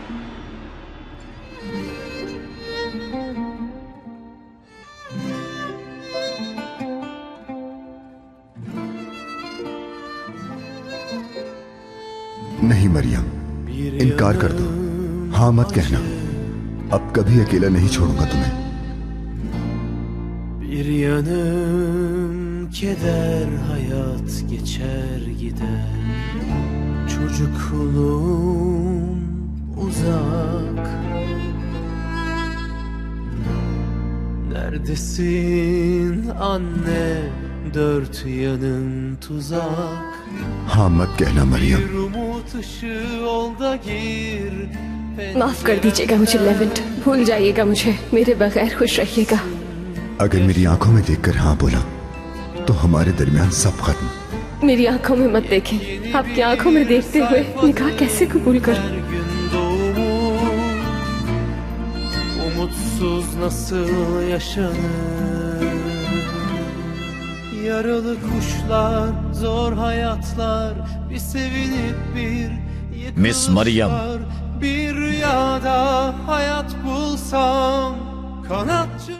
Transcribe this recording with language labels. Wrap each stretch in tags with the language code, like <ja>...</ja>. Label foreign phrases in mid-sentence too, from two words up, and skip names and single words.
<hi>नहीं मरियम, इनकार कर दो। हाँ मत कहना, अब कभी अकेला नहीं छोड़ूंगा तुम्हें।</hi> <tr>Bir yanım keder, hayat geçer gider. Çocukluğum uzak. Neredesin anne, dört yanım tuzak.</tr> <hi>हाँ मत कहना मरियम।</hi> <tr>Bir umut ışığı ol da gir.</tr> <hi>माफ कर दीजिएगा मुझे लेवेंट, भूल जाइएगा मुझे, मेरे बगैर खुश रहिएगा। अगर मेरी आंखों में देखकर हाँ बोला तो हमारे दरमियान सब खत्म। मेरी आंखों में मत देखें, आपकी आंखों में देखते हुए निकाह कैसे कबूल करूं?</hi> <tr>Umutsuz nasıl yaşanır? Yaralı kuşlar, zor hayatlar, bir sevinip bir</tr> <hi>मिस मरियम,</hi> <tr>bir rüyada hayat bulsam kanatçı</tr>